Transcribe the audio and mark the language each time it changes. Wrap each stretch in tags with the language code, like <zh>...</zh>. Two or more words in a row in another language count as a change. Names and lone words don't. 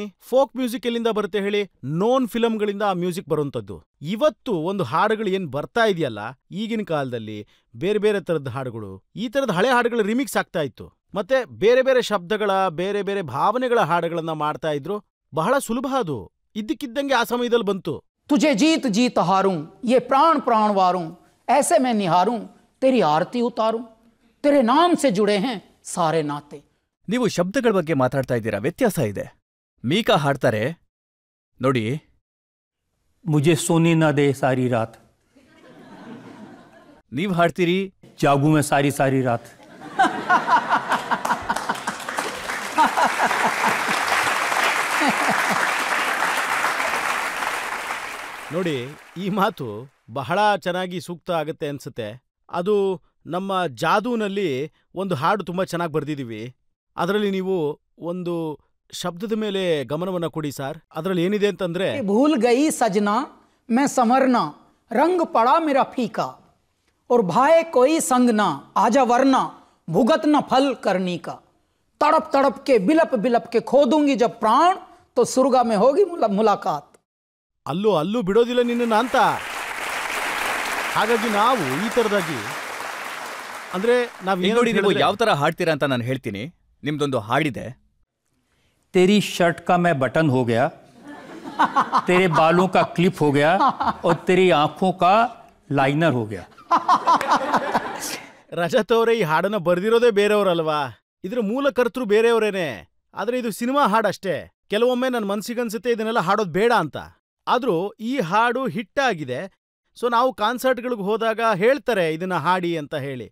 <en>folk music</en> <kn>ಎಲ್ಲಿಂದ ಬರುತ್ತೆ ಹೇಳಿ? ನೋನ್ ಫಿಲಮ್ಗಳಿಂದ ಆ ಮ್ಯೂಸಿಕ್ ಬರುವಂತದ್ದು. ಇವತ್ತು ಒಂದು ಹಾಡುಗಳು ಏನ್ ಬರ್ತಾ ಇದೆಯಲ್ಲ, ಈಗಿನ ಕಾಲದಲ್ಲಿ ಬೇರೆ ಬೇರೆ ತರದ ಹಾಡುಗಳು, ಈ ತರದ ಹಳೆ ಹಾಡುಗಳು ರಿಮಿಕ್ಸ್ ಆಗ್ತಾ ಇತ್ತು. ಮತ್ತೆ ಬೇರೆ ಬೇರೆ ಶಬ್ದಗಳ, ಬೇರೆ ಬೇರೆ ಭಾವನೆಗಳ ಹಾಡುಗಳನ್ನ ಮಾಡ್ತಾ ಇದ್ರು. ಬಹಳ ಸುಲಭ ಅದು. ಇದ್ದಕ್ಕಿದ್ದಂಗೆ ಆ ಸಮಯದಲ್ಲಿ ಬಂತು.</kn> <hi>तुझे जीत जीत हारूं, ये प्राण प्राण वारूं, ऐसे मैं निहारूं, तेरी आरती उतारूं, तेरे नाम से जुड़े हैं सारे नाते.</hi> <kn>ನೀವು ಶಬ್ದಗಳ ಬಗ್ಗೆ ಮಾತಾಡ್ತಾ ಇದ್ದೀರಾ, ವ್ಯತ್ಯಾಸ ಇದೆ. ಮೀಕಾ ಹಾಡ್ತಾರೆ ನೋಡಿ,</kn> <hi>मुझे सोने न दे सारी रात,</hi> <kn>ನೀವು ಹಾಡ್ತೀರಿ</kn> <hi>जागू मैं सारी सारी रात.</hi> <kn>ನೋಡಿ, ಈ ಮಾತು ಬಹಳ ಚೆನ್ನಾಗಿ ಸೂಕ್ತ ಆಗುತ್ತೆ ಅನ್ಸುತ್ತೆ. ಅದು ನಮ್ಮ ಜಾದೂನಲ್ಲಿ ಒಂದು ಹಾಡು ತುಂಬಾ ಚೆನ್ನಾಗಿ ಬರ್ದಿದೀವಿ. ಅದರಲ್ಲಿ ನೀವು ಒಂದು ಶಬ್ದದ ಮೇಲೆ ಗಮನವನ್ನ ಕೊಡಿ ಸರ್. ಅದರಲ್ಲಿ ಏನಿದೆ ಅಂತಂದ್ರೆ,</kn> <hi>भूल गई सजना मैं संवरना, रंग पड़ा मेरा फीका, और भाए कोई संग ना, आजा वरना, भुगत न फल करनी का, तड़प तड़प के बिलप बिलप के खो दूंगी जब प्राण, तो सुर्गा में होगी मुलाकात.</hi> <kn>ಅಲ್ಲೂ ಅಲ್ಲೂ ಬಿಡೋದಿಲ್ಲ ನಿನ್ನ ಅಂತ. ಹಾಗಾಗಿ ನಾವು ಈ ತರದಾಗಿ ಅಂದ್ರೆ ಈಗ ನೋಡಿ, ನೀವು ಯಾವ ತರ ಹಾಡ್ತೀರಾ ಅಂತ ನಾನು ಹೇಳ್ತೀನಿ. ನಿಮ್ದೊಂದು ಹಾಡಿದೆ,</kn> <hi>तेरी शर्ट का मैं बटन हो गया, तेरे बालों का क्लिप हो गया, और तेरी आंखों का लाइनर हो गया.</hi> <kn>ರಜತ್ ಅವರೇ ಈ ಹಾಡನ್ನ ಬರ್ದಿರೋದೇ ಬೇರೆಯವರಲ್ವಾ? ಇದ್ರ ಮೂಲ ಕರ್ತೃ ಬೇರೆಯವರೇನೆ. ಆದ್ರೆ ಇದು ಸಿನಿಮಾ ಹಾಡಷ್ಟೇ. ಕೆಲವೊಮ್ಮೆ ನನ್ನ ಮನ್ಸಿಗನ್ಸುತ್ತೆ ಇದನ್ನೆಲ್ಲ ಹಾಡೋದು ಬೇಡ ಅಂತ. ಆದ್ರೂ ಈ ಹಾಡು ಹಿಟ್ಟಾಗಿದೆ. ಸೊ ನಾವು ಕಾನ್ಸರ್ಟ್ಗಳಿಗೆ ಹೋದಾಗ ಹೇಳ್ತಾರೆ ಇದನ್ನ ಹಾಡಿ ಅಂತ ಹೇಳಿ.</kn>